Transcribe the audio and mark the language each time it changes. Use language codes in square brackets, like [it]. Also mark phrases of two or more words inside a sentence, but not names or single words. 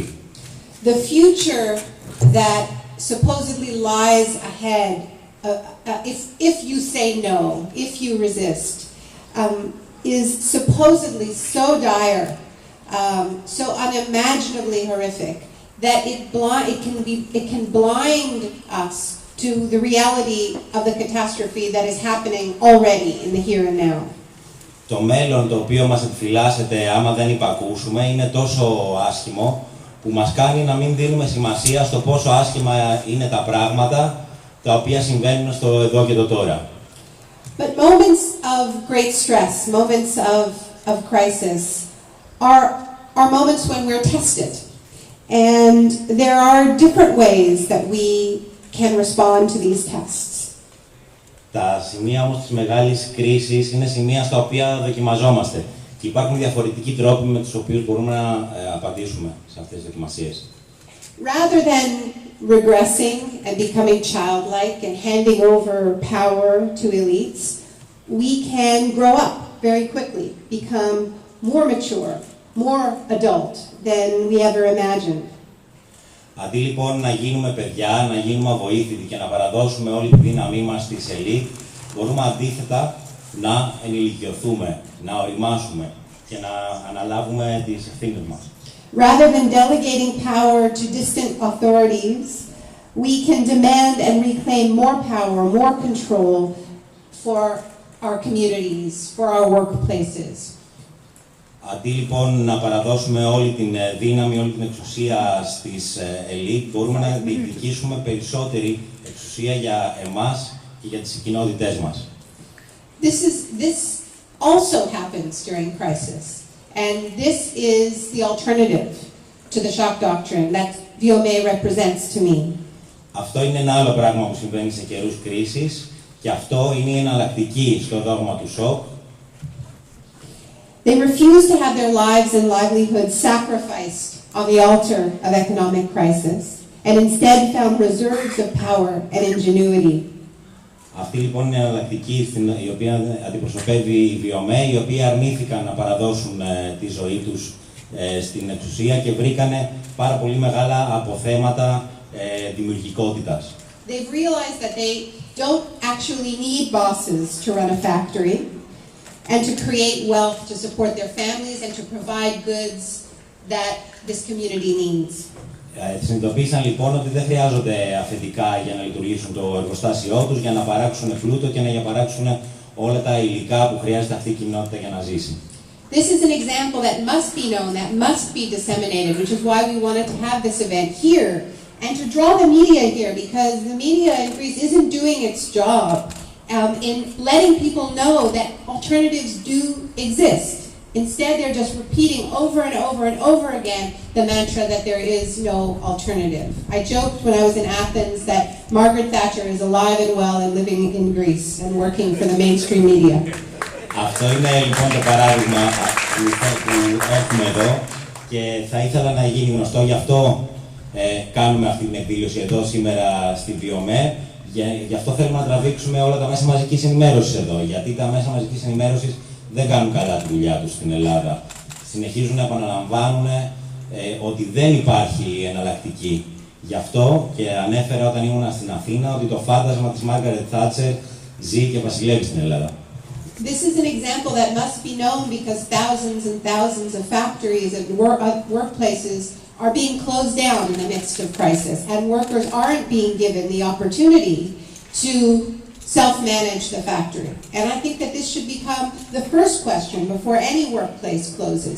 [en] The future that supposedly lies ahead, if you say no, if you resist, is supposedly so dire, so unimaginably horrific, that it can blind us to the reality of the catastrophe that is happening already in the here and now. [el] Το μέλλον το οποίο μας επιφυλάσσεται άμα δεν υπακούσουμε είναι τόσο άσχημο που μας κάνει να μην δίνουμε σημασία στο πόσο άσχημα είναι τα πράγματα τα οποία συμβαίνουν στο εδώ και το τώρα. [en] But moments of great stress, moments of crisis are moments when we're tested. And there are different ways that we can respond to these tests. [el] Τα σημεία όμως της μεγάλης κρίσης είναι σημεία στα οποία δοκιμαζόμαστε. Και υπάρχουν διαφορετικοί τρόποι με τους οποίους μπορούμε να απαντήσουμε σε αυτές τις δοκιμασίες. [en] Rather than regressing and becoming childlike and handing over power to elites, we can grow up very quickly, become more mature, more adult than we ever imagined. [el] Αντί λοιπόν να γίνουμε παιδιά, να γίνουμε αβοήθητοι και να παραδώσουμε όλη τη δύναμή μας στις ελίτ, μπορούμε αντίθετα να ενηλικιωθούμε, να οριμάσουμε και να αναλάβουμε τις ευθύνες μας. [en] Rather than delegating power to distant authorities, we can demand and reclaim more power, more control for our communities, for our workplaces. [el] Αντί λοιπόν να παραδώσουμε όλη την δύναμη, όλη την εξουσία στις ελίτ, μπορούμε να διεκδικήσουμε περισσότερη εξουσία για εμάς και για τις κοινότητές μας. [en] This also happens during crisis, and this is the alternative to the shock doctrine that Vio-me represents to me. [el] Αυτό είναι ένα άλλο πράγμα που συμβαίνει σε καιρούς κρίσης και αυτό είναι η εναλλακτική στο δόγμα του σοκ. [en] They refuse to have their lives and livelihoods sacrificed on the altar of economic crisis, and instead found reserves of power and ingenuity. [el] Αυτή λοιπόν είναι η εναλλακτική η οποία αντιπροσωπεύει η Vio-me, οι οποίοι αρνήθηκαν να παραδώσουν τη ζωή τους στην εξουσία και βρήκανε πάρα πολύ μεγάλα αποθέματα δημιουργικότητας. [en] They've realized that they don't actually need bosses to run a factory and to create wealth to support their families and to provide goods that this community needs. [el] Συνειδητοποίησαν λοιπόν ότι δεν χρειάζονται αφεντικά για να λειτουργήσουν το εργοστάσιό τους, για να παράξουν πλούτο και να παράξουν όλα τα υλικά που χρειάζεται αυτή η κοινότητα για να ζήσει. [en] This is an example that must be known, that must be disseminated, which is why we wanted to have this event here and to draw the media here, because the media in Greece isn't doing its job in letting people know that alternatives do exist. Instead, they're just repeating over and over and over again the mantra that there is no alternative. I joked when I was in Athens that Margaret Thatcher is alive and well and living in Greece and working for the mainstream media. [el] Αυτό είναι λοιπόν το παράδειγμα που έχουμε εδώ και θα ήθελα να γίνει γνωστό, γι' αυτό κάνουμε αυτή την εκδήλωση εδώ σήμερα στη Vio-me. Γι' αυτό θέλουμε να τραβήξουμε όλα τα μέσα μαζικής ενημέρωσης εδώ, γιατί τα μέσα μαζικής ενημέρωσης δεν κάνουν καλά τη δουλειά τους στην Ελλάδα. Συνεχίζουν να επαναλαμβάνουν ότι δεν υπάρχει εναλλακτική. Γι' αυτό και ανέφερα όταν ήμουν στην Αθήνα ότι το φάντασμα της Μάργαρετ Θάτσερ ζει και βασιλεύει στην Ελλάδα. [en] This is an example that must be known because thousands and thousands of factories and workplaces are being closed down in the midst of crisis, and workers aren't being given the opportunity to self-manage the factory. And I think that this should become the first question before any workplace closes.